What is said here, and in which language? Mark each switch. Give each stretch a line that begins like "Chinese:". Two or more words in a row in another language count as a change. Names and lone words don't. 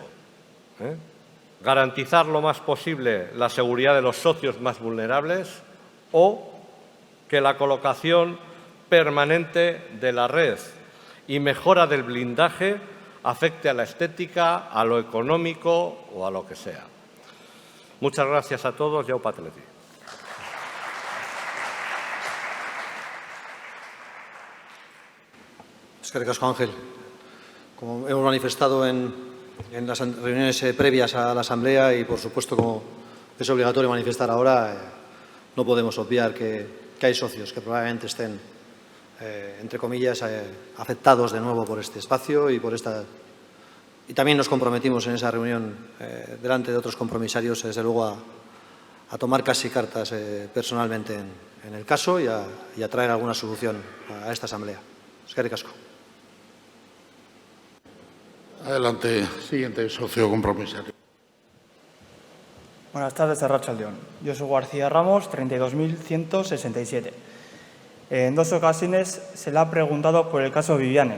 Spanish: ¿Garantizar lo más posible la seguridad de los socios más vulnerables o que la colocación permanente de la red y mejora del blindaje afecte a la estética, a lo económico o a lo que sea? Muchas gracias a todos y au pateleti.
Basque: Eskerrik asko, Ángel.
Spanish: Como hemos manifestado en las reuniones previas a la Asamblea y, por supuesto, como es obligatorio manifestar ahora, no podemos obviar que hay socios que probablemente estén, entre comillas, afectados de nuevo por este espacio y por esta. Y también nos comprometimos en esa reunión, delante de otros compromisarios, desde luego, a tomar casi cartas personalmente en el caso y a traer alguna solución a esta Asamblea.
Basque: Eskerrik asko.
Spanish: Adelante, siguiente socio compromisario. Buenas tardes,
Basque: Arratsaldeon.
Spanish: Josu García Ramos, 32.167. En 2 ocasiones se le ha preguntado por el caso Viviane.